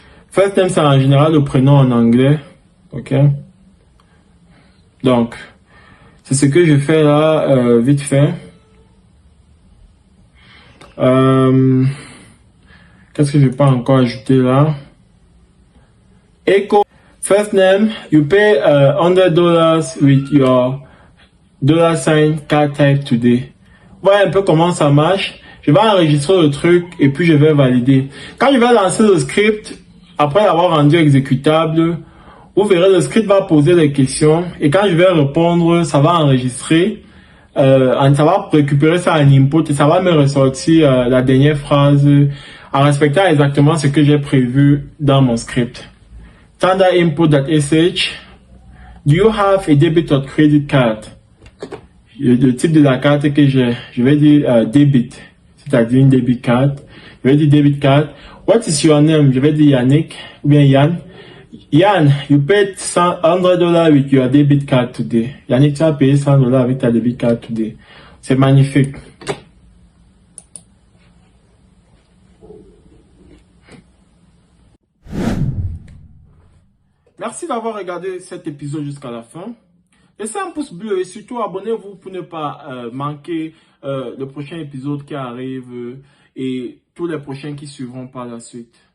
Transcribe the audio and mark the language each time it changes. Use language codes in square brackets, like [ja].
[en] First name, [fr] c'est en général le prénom en anglais. Ok. Donc, c'est ce que je fais là, vite fait. Qu'est-ce que je peux encore ajouter là? [en] Echo. First name, you pay $100 with your $sign card type today. [fr] Voilà un peu comment ça marche. Je vais enregistrer le truc et puis je vais valider. Quand je vais lancer le script, après l'avoir rendu exécutable, vous verrez le script va poser des questions et quand je vais répondre, ça va enregistrer, ça va récupérer ça en input et ça va me ressortir la dernière phrase en respectant exactement ce que j'ai prévu dans mon script. [en] Standard input.sh. Do you have a debit or credit card? [fr] Le type de la carte que j'ai, je vais dire debit, c'est-à-dire une debit card. Je vais dire debit card. [en] What is your name? [fr] Je vais dire Yannick ou bien Yann. [en] Yann, you paid $100 with your debit card today. [fr] Yannick, tu as payé $100 avec ta debit card today. C'est magnifique. Merci d'avoir regardé cet épisode jusqu'à la fin. Laissez un pouce bleu et surtout abonnez-vous pour ne pas manquer le prochain épisode qui arrive et tous les prochains qui suivront par la suite.